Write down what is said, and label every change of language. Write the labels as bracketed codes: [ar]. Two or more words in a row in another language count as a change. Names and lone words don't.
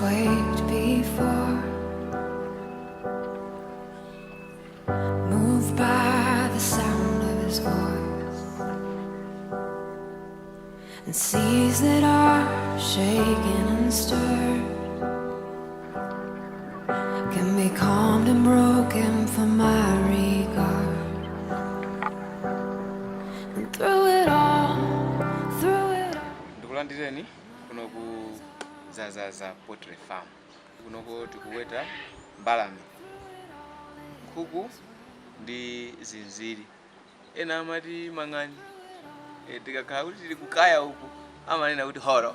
[en] waked before, moved by the sound of his voice, and seas that are shaken and stirred can be calmed and broken for my regard. And through it all, [ny] ndikulandireni kuno ku Zazaza Poultry Farm. Kunoko tikuweta mbalame, nkhuku ndi zinziri. Ena amati mang'ani, tikakhala kuti tili kukaya uku amanena kuti horo.